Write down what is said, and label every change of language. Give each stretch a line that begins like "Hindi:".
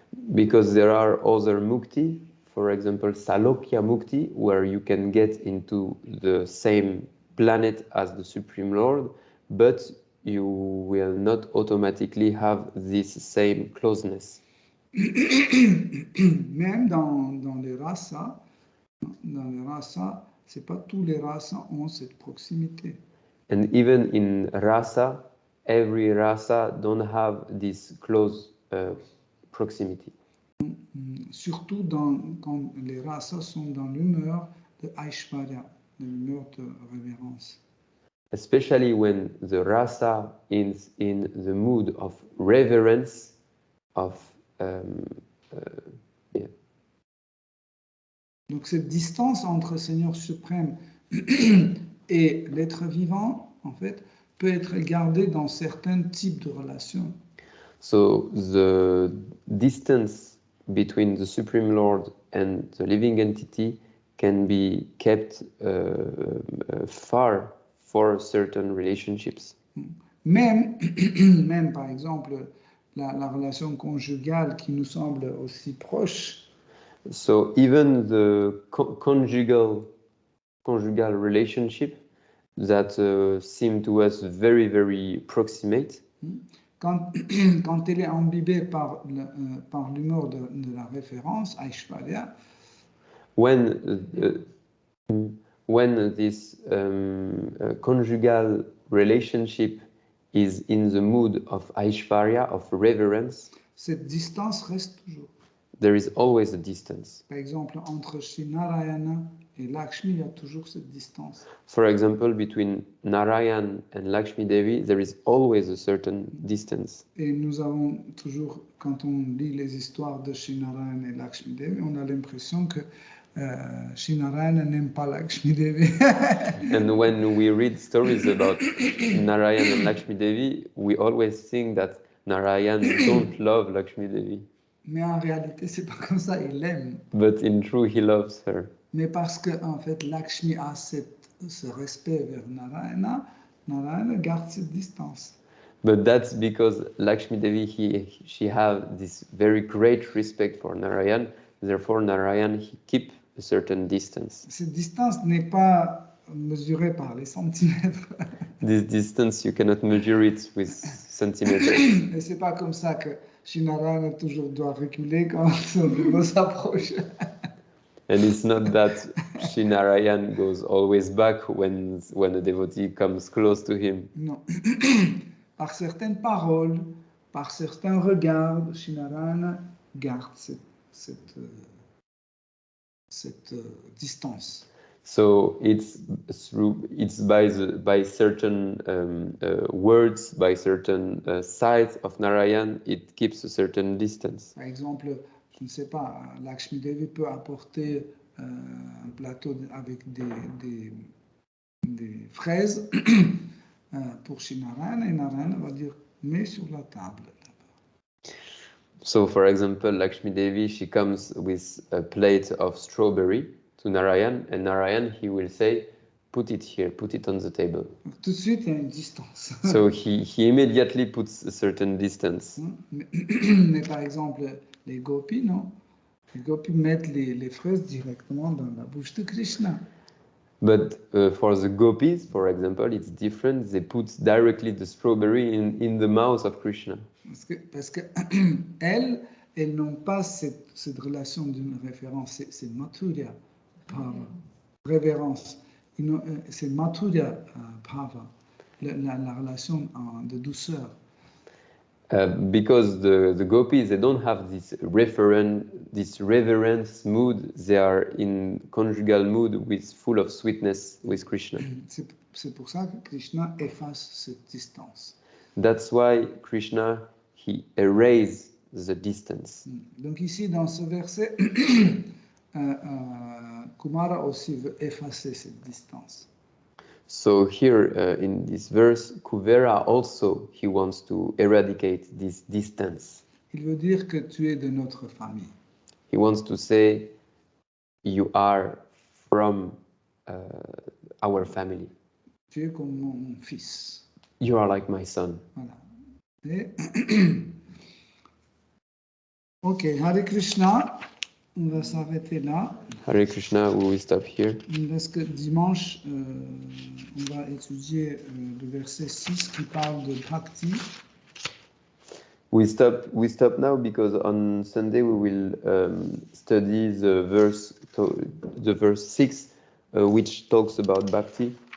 English: Because there are other Mukti, for example, Salokya Mukti, where you can get into the same planet as the Supreme Lord, but you will not automatically have this same closeness.
French: Même dans les rasas, c'est pas tous les rasas ont cette proximité.
English: And even in rasa, every rasa don't have this close proximity.
French: Surtout quand les rasas sont dans l'humeur de Aishwarya, de l'humeur de révérence.
English: Especially when the rasa is in the mood of reverence, of
French: Donc cette distance entre Seigneur suprême Et l'être vivant, en fait, peut être gardé dans certains types de relations.
English: So the distance between the Supreme Lord and the living entity can be kept far for certain relationships.
French: Même, même par exemple, la relation conjugale qui nous semble aussi proche,
English: So even the conjugal relationship that seem to us very, very proximate,
French: quand, quand elle est imbibée par l'humour de la référence, Aishwarya,
English: when this conjugal relationship is in the mood of Aishvarya, of reverence,
French: cette distance reste toujours.
English: there is always a distance.
French: Par exemple, entre Sri Narayana et Lakshmi, il y a toujours cette distance.
English: For example, between Narayan and Lakshmi Devi, there is always a certain distance.
French: Et nous avons toujours, quand on lit les histoires de Sri Narayana et Lakshmi Devi, on a l'impression que Sri Narayana n'aime pas Lakshmi Devi.
English: And when we read stories about Narayan and Lakshmi Devi, we always think that Narayan don't love Lakshmi Devi.
French: Mais en réalité, c'est pas comme ça, il l'aime.
English: But in truth, he loves her.
French: Mais parce que en fait, Lakshmi a ce respect vers Narayana, Narayana garde cette distance.
English: But that's because Lakshmi Devi, she have this very great respect for Narayan. Therefore, Narayan, he keep a certain distance.
French: Cette distance n'est pas mesurée par les centimètres.
English: This distance, you cannot measure it with centimeters.
French: Et c'est pas comme ça que Sri Narayana toujours doit reculer quand son niveau s'approche.
English: And it's not that Sri Narayan goes always back when a devotee comes close to him.
French: Non. Par certaines paroles, par certains regards, Sri Narayana garde cette distance.
English: So it's by certain words, by certain sides of Narayan, it keeps a certain distance.
French: Par exemple, je ne sais pas, Lakshmi Devi peut apporter un plateau avec des fraises pour Sri Narayana et Narayana va dire mets sur la table.
English: So, for example, Lakshmi Devi, she comes with a plate of strawberry to Narayan, and Narayan, he will say, put it here, put it on the table.
French: Donc, tout de suite, il y a une distance.
English: So he immediately puts a certain distance.
French: Mais par exemple, les gopis, non? Les gopis mettent les fraises directement dans la bouche de Krishna.
English: But for the gopis, for example, it's different. They put directly the strawberry in the mouth of Krishna.
French: Parce que elles n'ont pas cette relation d'une référence. C'est Mathurya Bhava, révérence. C'est Mathurya Bhava, la relation de douceur.
English: Because the gopis, they don't have this reverence mood. They are in conjugal mood with full of sweetness with Krishna.
French: C'est pour ça que Krishna efface cette distance.
English: That's why Krishna, he erases the distance.
French: Donc ici, dans ce verset, Kumara aussi veut effacer cette distance.
English: So here in this verse, Kuvera also, he wants to eradicate this distance.
French: Il veut dire que tu es de notre famille.
English: He wants to say, you are from our family.
French: Tu es comme mon fils.
English: You are like my son.
French: Voilà. Et ok, Hare Krishna, on va s'arrêter là.
English: Hare Krishna, we will stop here.
French: Parce que dimanche, on va étudier le verset 6 qui parle de Bhakti.
English: We stop now because on Sunday we will study the verse 6, which talks about bhakti.